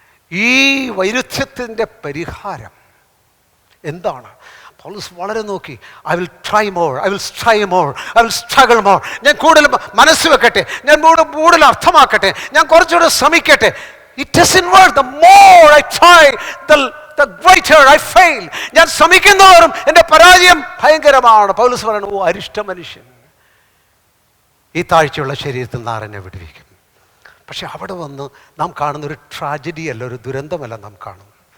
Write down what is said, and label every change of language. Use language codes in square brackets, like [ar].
[ml] ഈ വൈരുദ്ധ്യത്തിൻ്റെ പരിഹാരം എന്താണ്? പൗലോസ് വളരെ നോക്കി. [en] I will try more, I will strive more, I will struggle more. [ml] ഞാൻ കൂടുതൽ മനസ്സ് വെക്കട്ടെ, ഞാൻ കൂടുതൽ അർത്ഥമാക്കട്ടെ, ഞാൻ കുറച്ചുകൂടെ ശ്രമിക്കട്ടെ. [en] It doesn't work. The more I try, the greater I fail. [ml] ഞാൻ ശ്രമിക്കുന്നവരും എൻ്റെ പരാജയം ഭയങ്കരമാണ്. പൗലോസ് പറയുന്നു, ഓ അരിഷ്ട മനുഷ്യൻ, ഈ താഴ്ചയുള്ള ശരീരത്തിൽ നാരനെ വിടുവിക്കും. പക്ഷെ അവിടെ വന്ന് നാം കാണുന്നൊരു ട്രാജഡി അല്ല, ഒരു ദുരന്തമല്ല നാം കാണുന്നത്.